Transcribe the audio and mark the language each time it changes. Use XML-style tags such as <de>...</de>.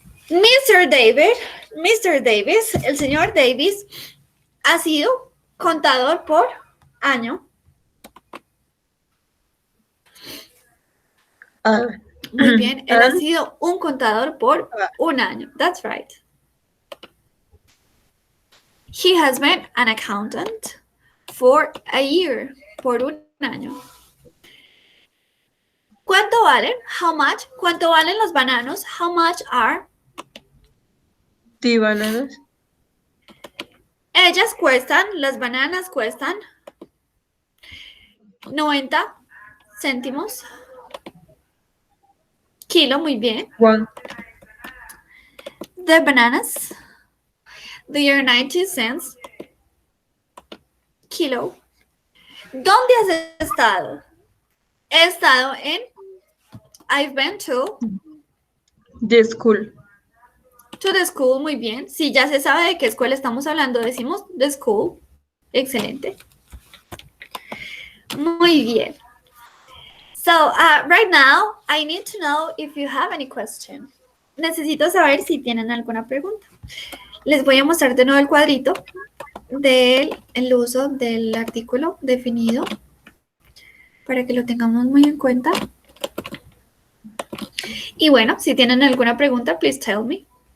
<en>Mr.</en> <es>Davis, el señor Davis, ha sido contador por año. Muy bien, él ha sido un contador por un año.</es> <en>That's right. He has been an accountant for a year.</en> <es>Por un año. ¿Cuánto valen?</es> <en>How much?</en> <es>¿Cuánto valen los bananos?</es> <en>How much are? The bananas.</en> <es>Ellas cuestan, las bananas cuestan 90 céntimos. Kilo, muy bien. 1.</es> <en>The bananas, they are 90 cents.</en> <es>Kilo. ¿Dónde has estado? He estado en...</es> <en>I've been to... The school. To the school,</en> <es>muy bien. Si ya se sabe de qué escuela estamos hablando, decimos</es> <en>the school.</en> <es>Excelente. Muy bien.</es> <en>So, right now, I need to know if you have any question.</en> <es>Necesito saber si tienen alguna pregunta. Les voy a mostrar de nuevo el cuadrito del uso del artículo definido para que lo tengamos muy en cuenta. Y bueno, si tienen alguna pregunta,</es> <en>please tell me.</en>